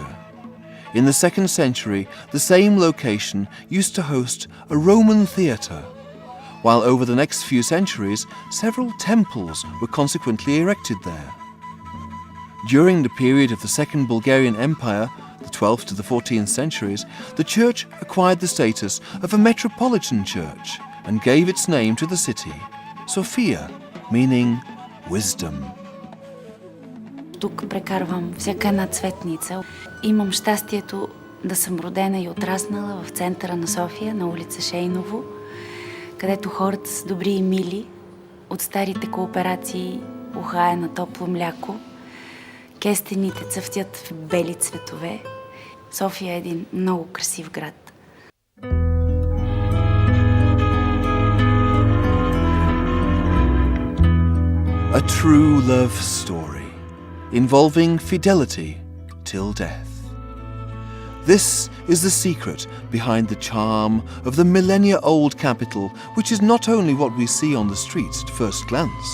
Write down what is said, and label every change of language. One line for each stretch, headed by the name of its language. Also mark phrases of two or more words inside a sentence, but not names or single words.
English: In the 2nd century, the same location used to host a Roman theatre, while over the next few centuries, several temples were consequently erected there. During the period of the Second Bulgarian Empire, the 12th to the 14th centuries, the church acquired the status of a metropolitan church and gave its name to the city, Sofia, meaning wisdom.
Bulgarian: Тук прекарвам всяка една цветница. Имам щастието да съм родена и отраснала в центъра на София, на улица Шейново, където хората са добри и мили, от старите кооперации ухае на топло мляко, кестените цъфтят в бели цветове. София е един много красив град.
English: A true love story, involving fidelity till death. This is the secret behind the charm of the millennia-old capital, which is not only what we see on the streets at first glance.